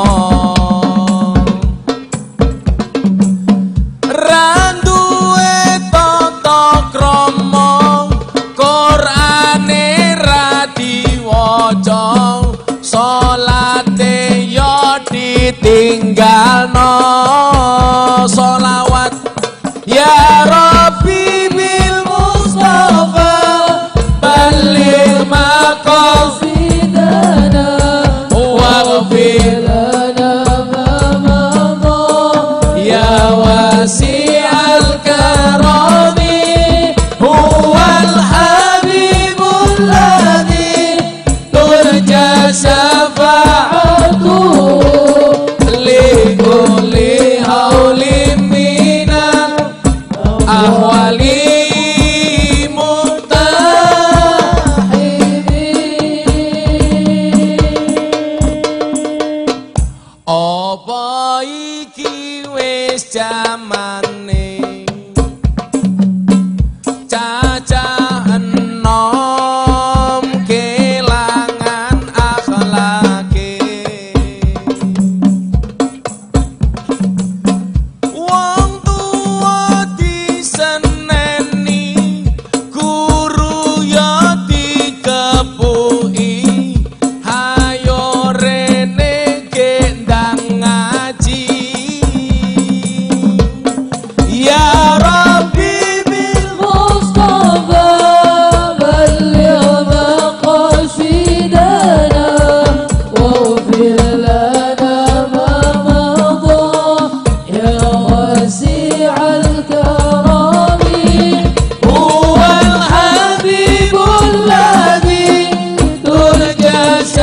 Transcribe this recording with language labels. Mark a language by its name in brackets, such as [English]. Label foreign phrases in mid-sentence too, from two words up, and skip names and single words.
[Javanese] Ra duwe tata krama, Qur'ane ra diwaca, salate yo ditinggalno. [Arabic] صلوات يا رب بالمصطفى بلغ مقاصدنا واغفر لنا ما مضى يا واسع الكرم هو الحبيب الذي ترجى شفاعته لكل هول من الأهوال مقتحم. [Javanese] Apa iki wis jamane cacah enom kelangan akhlake. Wong tua diseneni, guru ya dikepuki, hayo rene gendang ngaji. [Arabic] يا رب بالمصطفى بلغ مقاصدنا واغفر لنا ما مضى يا واسع الكرم هو الحبيب الذي ترجى